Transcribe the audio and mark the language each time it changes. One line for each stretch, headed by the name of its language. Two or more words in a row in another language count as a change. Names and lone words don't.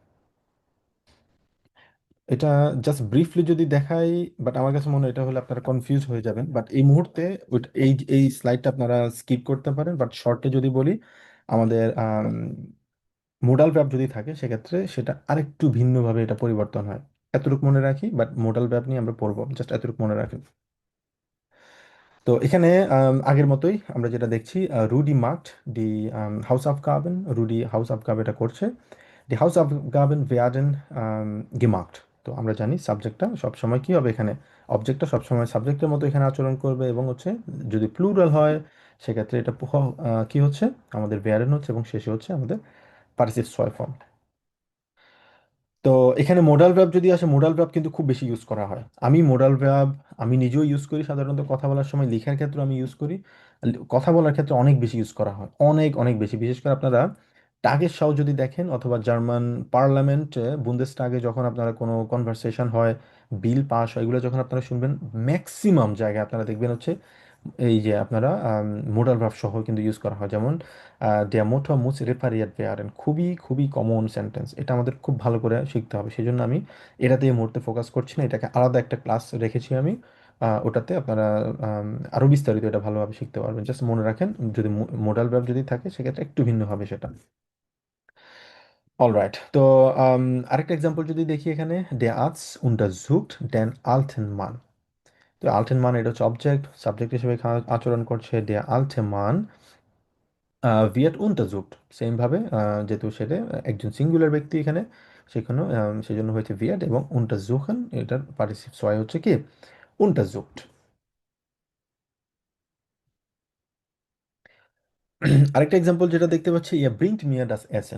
Bangla: এটা জাস্ট ব্রিফলি যদি দেখাই, বাট আমার কাছে মনে হয় এটা হলে আপনারা কনফিউজ হয়ে যাবেন, বাট এই মুহূর্তে এই এই স্লাইডটা আপনারা স্কিপ করতে পারেন, বাট শর্টে যদি বলি আমাদের
English: modal verb
Bangla: যদি থাকে সেক্ষেত্রে সেটা আরেকটু ভিন্নভাবে এটা পরিবর্তন হয়। এতটুকু মনে রাখি, বাট
English: modal verb
Bangla: নিয়ে আমরা পড়বো, জাস্ট এতটুকু মনে রাখি। তো এখানে আগের মতোই আমরা যেটা দেখছি,
German: Rudi macht die Hausaufgaben, Rudi Hausaufgaben
Bangla: এটা করছে,
German: die Hausaufgaben werden gemacht.
Bangla: তো আমরা জানি সাবজেক্টটা সবসময় কি হবে এখানে, অবজেক্টটা সবসময় সাবজেক্টের মতো এখানে আচরণ করবে, এবং হচ্ছে যদি প্লুরাল হয় সেক্ষেত্রে এটা কি হচ্ছে, আমাদের werden হচ্ছে, এবং শেষে হচ্ছে আমাদের পার্টিসিপ ছয় ফর্ম। তো এখানে
English: modal verb
Bangla: যদি আসে,
English: modal verb
Bangla: কিন্তু খুব বেশি ইউজ করা হয়। আমি
English: modal verb
Bangla: আমি নিজেও ইউজ করি, সাধারণত কথা বলার সময়, লেখার ক্ষেত্রে আমি ইউজ করি। কথা বলার ক্ষেত্রে অনেক বেশি ইউজ করা হয়, অনেক অনেক বেশি। বিশেষ করে আপনারা টাগের সাও যদি দেখেন, অথবা
English: German parliament
Bangla: বুন্দেসটাগে যখন আপনারা কোনো কনভারসেশন হয়, বিল পাস হয়, এগুলো যখন আপনারা শুনবেন, ম্যাক্সিমাম জায়গায় আপনারা দেখবেন হচ্ছে এই যে আপনারা
English: modal verb
Bangla: সহ কিন্তু ইউজ করা হয়।
German: যেমন der Motor muss repariert werden,
Bangla: খুবই খুবই কমন সেন্টেন্স, এটা আমাদের খুব ভালো করে শিখতে হবে। সেই জন্য আমি এটাতে এই মুহূর্তে ফোকাস করছি না, এটাকে আলাদা একটা ক্লাস রেখেছি আমি। ওটাতে আপনারা আরো বিস্তারিত এটা ভালোভাবে শিখতে পারবেন। জাস্ট মনে রাখেন, যদি
English: modal verb
Bangla: যদি থাকে সেক্ষেত্রে একটু ভিন্ন হবে সেটা। অলরাইট, তো আরেকটা এক্সাম্পল যদি দেখি এখানে,
German: der Arzt untersucht den alten Mann।
Bangla: তো
German: alten Mann
Bangla: এটা হচ্ছে অবজেক্ট, সাবজেক্ট হিসেবে এখানে আচরণ করছে।
German: der alte Mann wird untersucht,
Bangla: সেম ভাবে যেহেতু সেটা একজন সিঙ্গুলার ব্যক্তি এখানে, সেখানে সেই জন্য হয়েছে wird, এবং untersuchen এটার পার্টিসিপ ছয় হচ্ছে কি untersucht। আরেকটা এক্সাম্পল যেটা দেখতে পাচ্ছি,
German: Ja bringt mir das Essen.